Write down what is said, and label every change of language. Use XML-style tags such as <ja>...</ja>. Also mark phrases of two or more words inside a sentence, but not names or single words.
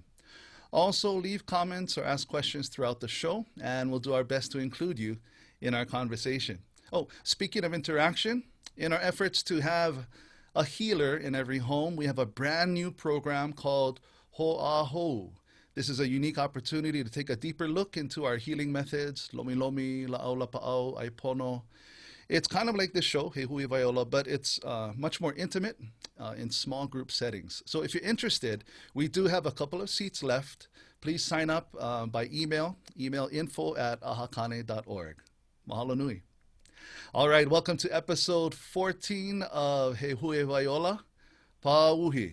<en>Also, leave comments or ask questions throughout the show, and we'll do our best to include you in our conversation. Oh, speaking of interaction, in our efforts to have a healer in every home, we have a brand new program called Ho'aho. This is a unique opportunity to take a deeper look into our healing methods,</en> <haw>lomi lomi, la'au lapa'au, aipono.</haw> <en>It's kind of like this show, He Huewai Ola, but it's much more intimate in small group settings. So if you're interested, we do have a couple of seats left. Please sign up by email info@ahakane.org.</en> <haw>Mahalo nui.</haw> <en>All right, welcome to episode 14 of He Huewai Ola, Pāuhi.</en>